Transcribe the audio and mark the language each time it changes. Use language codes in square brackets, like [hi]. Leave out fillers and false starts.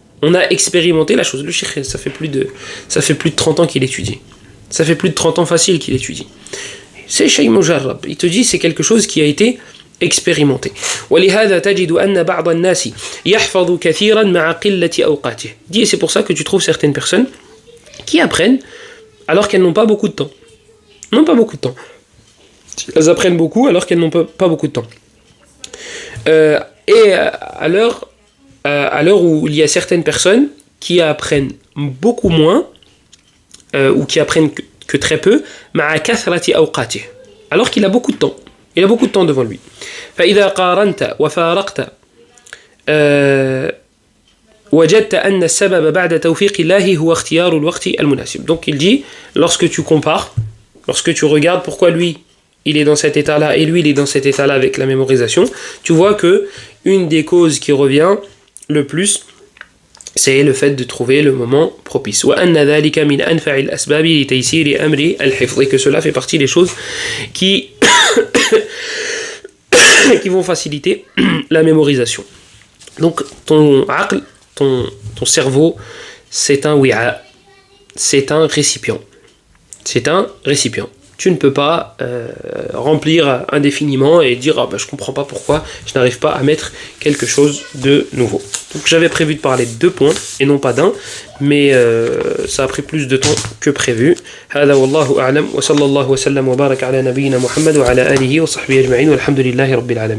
[fr] On a expérimenté la chose. Le cheikh, ça fait plus de 30 ans qu'il étudie. Ça fait plus de 30 ans facile qu'il étudie. C'est [ar] shay mujarrab. [fr] Il te dit c'est quelque chose qui a été expérimenté. [ar] ولهذا تجد أن بعض الناس يحفظ كثيرا مع قلة أوقاته. [fr] Dit, et c'est pour ça que tu trouves certaines personnes qui apprennent alors qu'elles n'ont pas beaucoup de temps. Non, pas beaucoup de temps. Elles apprennent beaucoup alors qu'elles n'ont pas beaucoup de temps. Et à l'heure où il y a certaines personnes qui apprennent beaucoup moins ou qui apprennent que très peu, alors qu'il a beaucoup de temps. Il a beaucoup de temps devant lui. [ar] فإذا قارنت وفارقت وجدت أن السبب بعد توفيق الله هو اختيار الوقت المناسب. [fr] Donc il dit, lorsque tu compares, lorsque tu regardes pourquoi lui il est dans cet état-là et lui il est dans cet état-là avec la mémorisation, tu vois que une des causes qui revient le plus, c'est le fait de trouver le moment propice. [ar] وأن ذلك من أنفع الأسباب لتيسير أمر الحفظ, [fr] et que cela fait partie des choses qui vont faciliter la mémorisation. Donc ton aql, ton cerveau, c'est un wi'a, c'est un récipient. C'est un récipient. Tu ne peux pas remplir indéfiniment et dire je comprends pas pourquoi je n'arrive pas à mettre quelque chose de nouveau. Donc j'avais prévu de parler de 2 points et non pas d'un, mais ça a pris plus de temps que prévu. [ar] هذا والله أعلم وصلى الله وسلم وبارك على نبينا محمد وعلى آله وصحبه أجمعين والحمد لله رب العالمين.